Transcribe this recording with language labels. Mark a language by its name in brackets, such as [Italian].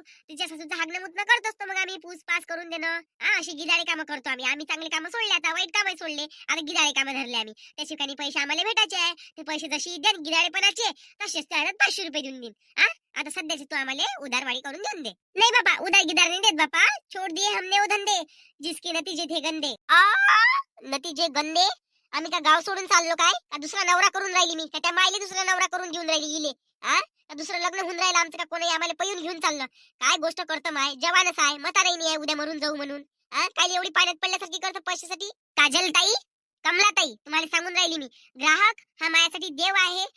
[Marathi] तिच्या सासूचं हागणं मुतणं करत असतो. मग आम्ही पूसपास करून देणं अशी गिदाळे कामं करतो आम्ही. आम्ही चांगले कामं सोडले आता वाईट कामं सोडले. आता गिदाळे कामं धरले आम्ही. त्याचे काही पैसे आम्हाला भेटायचे आहे. ते पैसे जशी द्या गिदाळेपणाचे तसेच त्या 500 रुपये देऊन देईन. आता सध्याचे तू आम्हाला उधारवाडी करून देऊन दे. नाही बाबा उधार गिदार नहीं देत बापा. [Hindi] छोड़ दिए हमने वो धंदे जिसके नतीजे थे गंदे. नतीजे गंदे. [Marathi] आम्ही का गाव सोडून चाललो काय. का दुसरा नवरा करून राहिली मी. का त्या मायले दुसरा नवरा करून घेऊन राहिली इले. का दुसरं लग्न होऊन राहिलं आमचं का कोणी आम्हाला पळून घेऊन चाललं. काय गोष्ट करतो माय. जवानच आहे म्हाताराही नाही आहे उद्या मरून जाऊ म्हणून. काय एवढी पाण्यात पडल्यासारखी करतो पैशासाठी. काजल ताई कमला ताई तुम्हाला सांगून राहिली मी. ग्राहक हा माझ्यासाठी देव आहे.